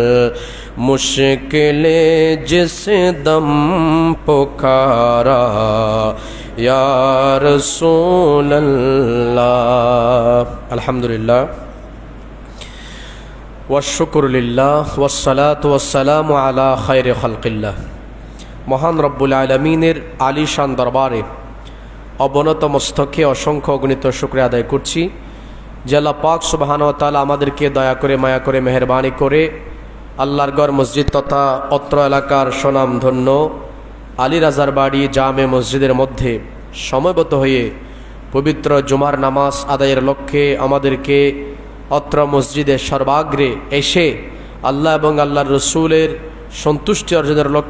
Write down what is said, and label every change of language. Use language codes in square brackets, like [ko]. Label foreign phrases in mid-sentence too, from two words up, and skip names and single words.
[ur] مشکل جس دم پکارا یا رسول اللہ [ar] الحمدللہ والشکر للہ والصلاة والسلام علی خیر خلق اللہ [bn] মহান রব্বুল আলামিনের আলিশান দরবারে অবনত মস্তকে অসংখ্য অগণিত শুকরিয়া আদায় করছি যে আল্লাহ পাক সুবহানাহু ওয়া তাআলা আমাদেরকে দয়া করে মায়া করে মেহেরবানি করে আল্লাহর ঘর মসজিদ তথা অত্র এলাকার সুনামধন্য আলী রাজার বাড়ি জামে মসজিদের মধ্যে সময়বদ্ধ হয়ে পবিত্র জুমার নামাজ আদায়ের লক্ষ্যে আমাদেরকে অত্র মসজিদের সর্বাগ্রে এসে আল্লাহ এবং আল্লাহর রসুলের সন্তুষ্টি অর্জনের লক্ষ্যে